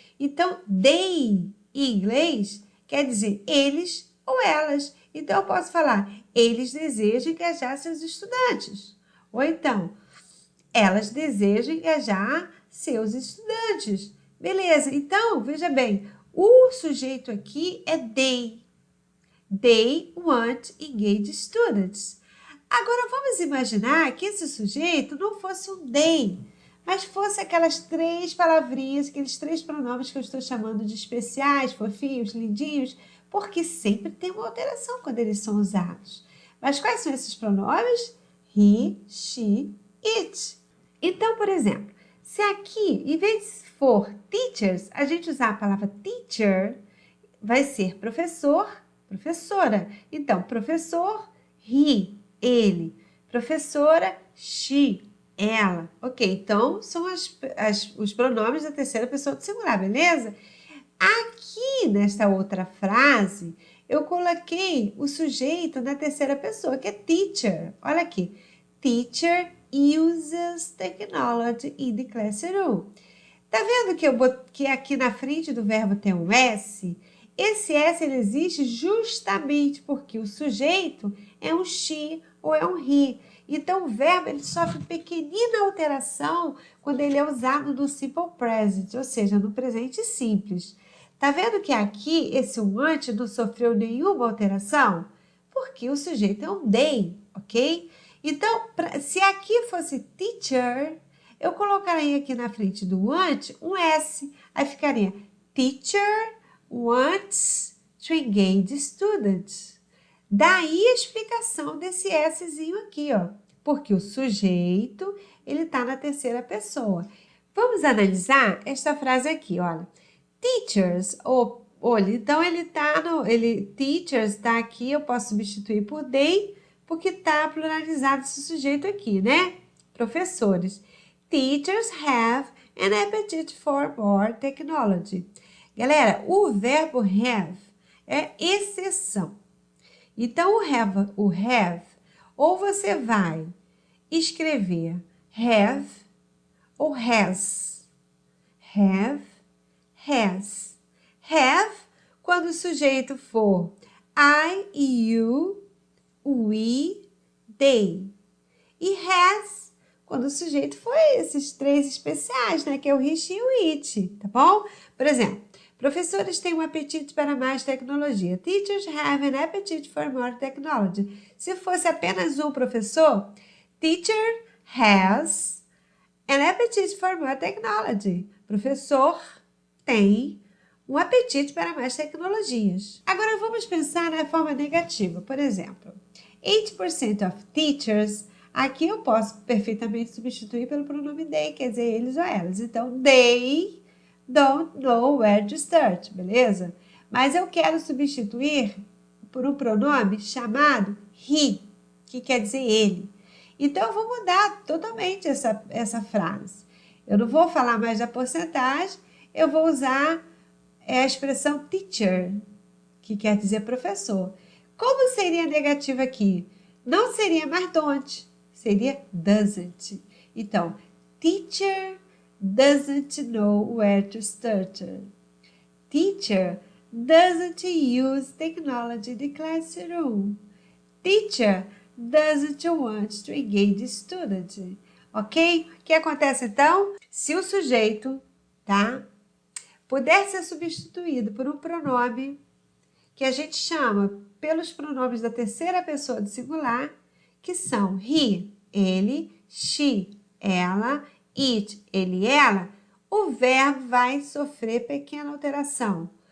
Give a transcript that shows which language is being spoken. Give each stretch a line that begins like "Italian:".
Portuguese: Então, they, em inglês, quer dizer eles ou elas. Então, eu posso falar, eles desejam engajar seus estudantes. Ou então, elas desejam engajar seus estudantes. Beleza, então, veja bem, o sujeito aqui é they.
English: They want engage students.
Portuguese: Agora, vamos imaginar que esse sujeito não fosse um they, mas fosse aquelas 3 palavrinhas, aqueles 3 pronomes que eu estou chamando de especiais, fofinhos, lindinhos, porque sempre tem uma alteração quando eles são usados. Mas quais são esses pronomes? He, she, it. Então, por exemplo, se aqui, em vez de for teachers, a gente usar a palavra teacher, vai ser professor, professora. Então, professor, he, ele. Professora, she, ela. Ok, então são os pronomes da terceira pessoa do singular, beleza? Aqui, nesta outra frase, eu coloquei o sujeito na terceira pessoa, que é teacher. Olha aqui.
English: Teacher uses technology in the classroom.
Portuguese: Tá vendo que aqui na frente do verbo tem um S? Esse S ele existe justamente porque o sujeito é um she ou é um he. Então, o verbo ele sofre pequenina alteração quando ele é usado no simple present, ou seja, no presente simples. Tá vendo que aqui esse want não sofreu nenhuma alteração? Porque o sujeito é um they, ok? Então, se aqui fosse teacher, eu colocaria aqui na frente do want um S.
English: Aí ficaria teacher wants to engage students.
Portuguese: Daí a explicação desse Szinho aqui, ó. Porque o sujeito, ele está na terceira pessoa. Vamos analisar esta frase aqui, olha. Teachers, olha, então teachers está aqui, eu posso substituir por they, porque está pluralizado esse sujeito aqui, né? Professores.
English: Teachers have an appetite for more technology.
Portuguese: Galera, o verbo have é exceção. Então, o have, ou você vai escrever have ou has. Have, has. Have, quando o sujeito for I, you, we, they. E has, quando o sujeito for esses 3 especiais, né? Que é o he, she e o it, tá bom? Por exemplo, professores têm um apetite para mais tecnologia.
English: Teachers have an appetite for more technology. Se fosse apenas um professor, teacher has an appetite for more technology.
Portuguese: Professor tem um apetite para mais tecnologias. Agora vamos pensar na forma negativa. Por exemplo, 80% of teachers, aqui eu posso perfeitamente substituir pelo pronome they, quer dizer eles ou elas.
English: Então, they don't know where to start, beleza?
Portuguese: Mas eu quero substituir por um pronome chamado he, que quer dizer ele. Então, eu vou mudar totalmente essa frase. Eu não vou falar mais da porcentagem, eu vou usar a expressão teacher, que quer dizer professor. Como seria negativa aqui? Não seria mais don't, seria doesn't.
English: Então, teacher doesn't know where to start. Teacher doesn't use technology in the classroom. Teacher doesn't want to engage students.
Portuguese: ok? O que acontece então? Se o sujeito, tá, puder ser substituído por um pronome que a gente chama pelos pronomes da terceira pessoa do singular, que são he, ele, she, ela, it, ele, ela, o verbo vai sofrer pequena alteração.